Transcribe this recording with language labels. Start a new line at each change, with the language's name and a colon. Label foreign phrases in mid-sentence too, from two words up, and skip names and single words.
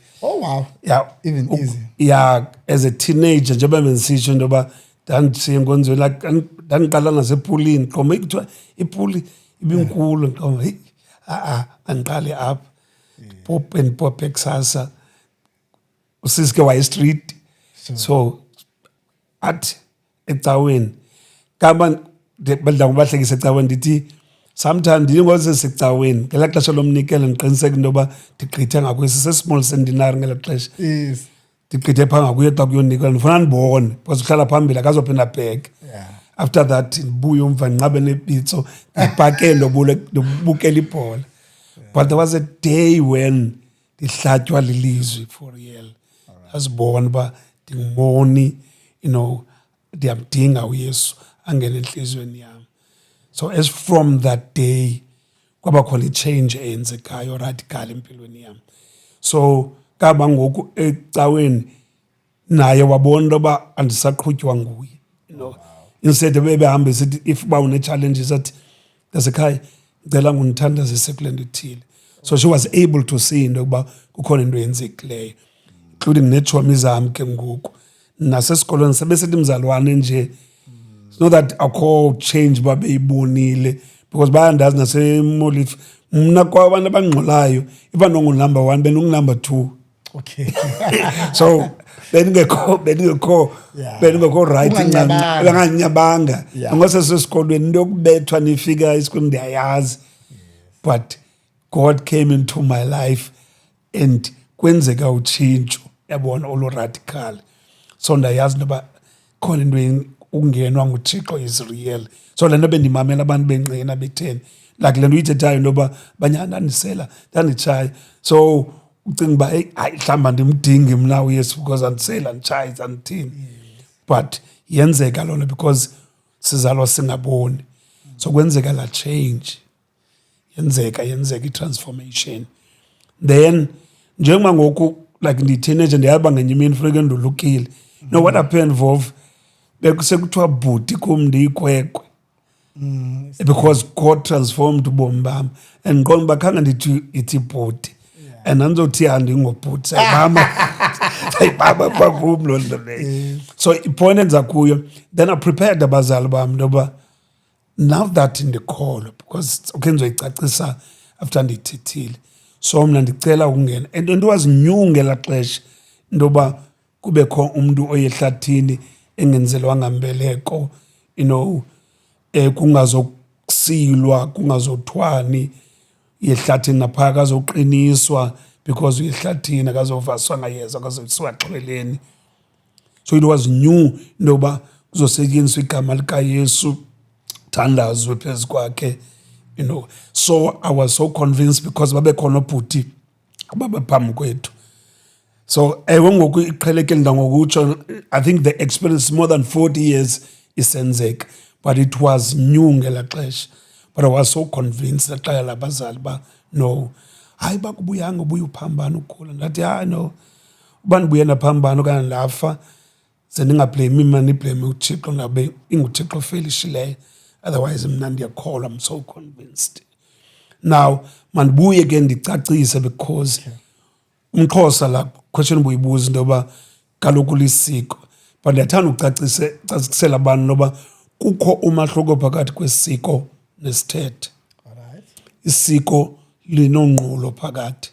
English: Oh wow. Yeah. Even easy.
Xhosa: Yeah,
English: as a teenager
Xhosa: njengoba bensisho ndoba ndandisiyenkonzo like ndandiqala ngasepulini qoma ikuthiwa ipuli ibinkulu qoma hey andiqali apha pop kusasa usiske waye street so athi ecaweni kama badla ngobahlekisa ecaweni ndithi sometimes ndingoze secaweni ngelaa xesha lomnikelo ndiqiniseka intoba ndigqithe ngakwesi se-small seminary ngelaa xesha
English: Yes.
Xhosa: ndigqithe phaa ngakuye xa kuyonikela ndifuna ndibone because uhlala phambili akazophinda abheke.
English: Yeah. After that
Xhosa: ndibuye umva ndinqabe nepitso ndibhakele ndibukela ibhola.
English: But there was a day when
Xhosa: ndihlatywa lilizwi
English: for real.
Xhosa: Ndazibona uba ndingumoni,
English: you know,
Xhosa: ndiyamdinga uYesu angene entliziyweni yam.
English: So as from that day
Xhosa: kwaba khona i-change eyenzekayo radical empilweni yam. So kaba ngoku ecaweni naye wabona intoba andisaqhutywa nguye,
English: you know.
Xhosa: Instead bebehambe sithi if uba une-challenges athi ndasekhaya ndicela ngundithandazise kule nto ithile.
English: So she was able to see into
Xhosa: yokuba kukhona into eyenzekileyo, including neetshomi zam ke ngoku nasesikolweni sebesithi mzalwane nje.
English: It's not that
Xhosa: akho change babeyibonile because bayandazi nasemolifi mna kwabantu abangxolayo iba nongunumber 1 benungunumber 2.
English: Okay.
Xhosa: So beningekho right Unganyabanga. banganyabanga
English: Yeah.
Xhosa: ngosesesikolweni into yokubethwa nifika esikolweni ndiyayazi,
English: but God came into my life and
Xhosa: kwenzeka utshintsho yabona olo
English: radical.
Xhosa: So ndayazi intoba khona into ukungenwa nguThixo
English: is real.
Xhosa: So le nto bendimamela abantu benqina betheni like le nto uyithethayo intoba banyana ndandisela ndanditshaya so ucinga uba hayi mhlawumbi ndimdingi mna uYesu because andisela nditshaye andithini. But yenzeka loo nto because sizalwa singaboni. So kwenzeka la change yenzeka i-transformation. Then njengoba ngoku like ndi-teenager ndiyaba ngenye imini funeke ndolukile.
English: No, what happened
Xhosa: Vov besekuthiwa bhuti kum ndiyikwekwe
English: because God transformed
Xhosa: ubomi bam and ndiqonda uba khange ndithi ithi bhuti and andizothi andingobhuti sayibamba phaa kum loo nto leyo. So ipoint enza kuyo then
English: I prepared
Xhosa: abazali bam intoba
English: now that
Xhosa: ndikholwa because okay ndizoyicacisa after ndiyithethile. So mna ndicela ukungena and into
English: was new
Xhosa: ngelaa xesha intoba kubekho umntu oyehlathini engenzelwanga mbeleko,
English: you know,
Xhosa: kungazokusilwa kungazothwani yehlathini naphaa akazoqiniswa because uyehlathini akazovaswa ngayeza akazoyiswa xhweleni.
English: So it was new
Xhosa: intoba kuzosetyenziswa igama likaYesu thandazwe phezu kwakhe,
English: you know. So I was so convinced because
Xhosa: babekhona obhuti ababephambi kwethu. So ewe ngoku iqhelekile ndangokutsho
English: I think the experience more than 40 years
Xhosa: isenzeka.
English: But it was new
Xhosa: ngela xesha.
English: But I was so convinced that
Xhosa: labazali ba no, hayi bakubuyanga ubuye uphambana ukhula. Ndathi hayi no, uba ndibuye naphambana okanye lafa ze ndingablame imani iblame uThixo ngabe inguThixo ofelishileyo. Otherwise mna ndiyakholwa,
English: I'm so convinced.
Xhosa: Now mandibuye ke ndicacise because umXhosa la question buyibuza into yoba kaloku lisiko, but ndiyathanda ucacisela abantu noba kukho umahluko phakathi kwesiko nesithethe.
English: Alright.
Xhosa: Isiko linonqulo phakathi.